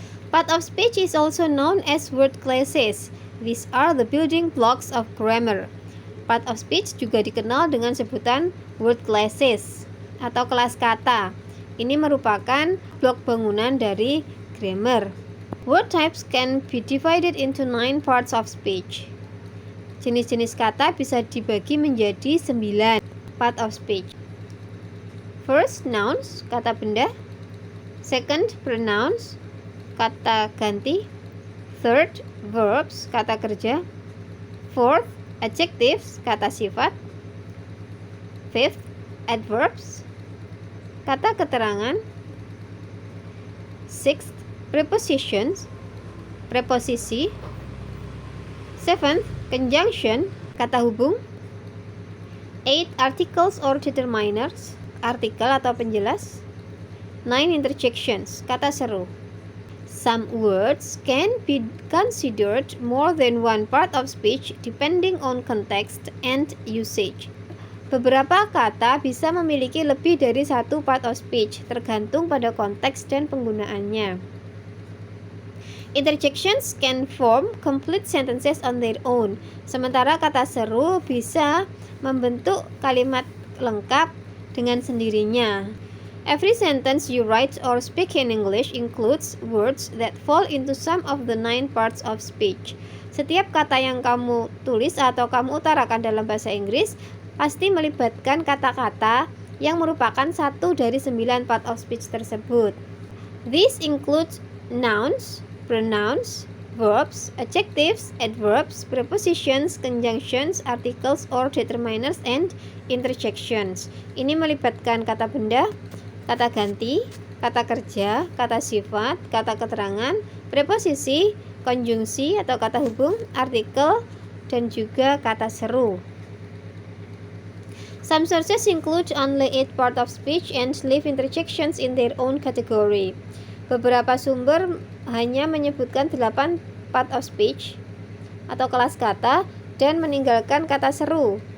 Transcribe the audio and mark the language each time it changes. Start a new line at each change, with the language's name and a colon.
English: Part of speech is also known as word classes. These are the building blocks of grammar.
Indonesian: Part of speech juga dikenal dengan sebutan word classes atau kelas kata. Ini merupakan blok bangunan dari grammar.
English: Word types can be divided into 9 parts of speech.
Indonesian: Jenis-jenis kata bisa dibagi menjadi 9 part of speech.
English: First, nouns, kata benda. Second, pronouns, kata ganti. Third, verbs, kata kerja. Fourth, adjectives, kata sifat. Fifth, adverbs, kata keterangan. Sixth, prepositions, preposisi. Seventh, conjunction, kata hubung. Eighth, articles or determiners, artikel atau penjelas. Nine, interjections, kata seru. Some words can be considered more than one part of speech depending on context and usage.
Indonesian: Beberapa kata bisa memiliki lebih dari satu part of speech, tergantung pada konteks dan penggunaannya.
English: Interjections can form complete sentences on their own,
Indonesian: sementara kata seru bisa membentuk kalimat lengkap dengan sendirinya.
English: Every sentence you write or speak in English includes words that fall into some of the 9 parts of speech.
Indonesian: Setiap kata yang kamu tulis atau kamu utarakan dalam bahasa Inggris pasti melibatkan kata-kata yang merupakan satu dari 9 part of speech tersebut.
English: These include nouns, pronouns, verbs, adjectives, adverbs, prepositions, conjunctions, articles or determiners, and interjections.
Indonesian: Ini melibatkan kata benda, kata ganti, kata kerja, kata sifat, kata keterangan, preposisi, konjungsi atau kata hubung, artikel, dan juga kata seru.
English: Some sources include only 8 part of speech and leave interjections in their own category.
Indonesian: Beberapa sumber hanya menyebutkan 8 part of speech atau kelas kata dan meninggalkan kata seru.